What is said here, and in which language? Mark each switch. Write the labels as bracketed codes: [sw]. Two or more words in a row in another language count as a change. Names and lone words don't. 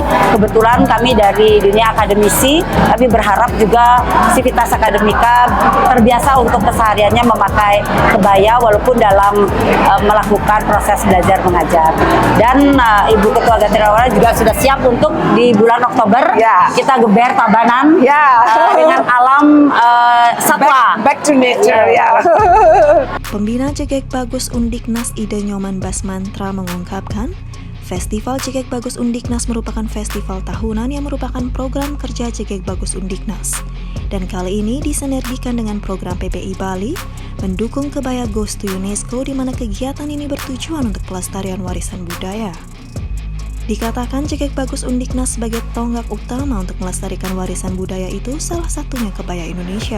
[id] Kebetulan kami dari dunia akademisi, kami berharap juga Civitas Akademika terbiasa untuk kesehariannya memakai kebaya walaupun dalam melakukan proses belajar mengajar. Dan Ibu Ketua Gatriwara juga sudah siap untuk di bulan Oktober kita geber Tabanan dengan alam satwa. [en] Back back to nature ya. [id] Pembina Jegek Bagus Undiknas Ida Nyoman Basmantra mengungkapkan, Festival Jegek Bagus Undiknas merupakan festival tahunan yang merupakan program kerja Jegek Bagus Undiknas. Dan kali ini disinergikan dengan program PBI Bali, mendukung Kebaya Goes to UNESCO di mana kegiatan ini bertujuan untuk pelestarian warisan budaya. Dikatakan Jegek Bagus Undiknas sebagai tonggak utama untuk melestarikan warisan budaya itu salah satunya kebaya Indonesia.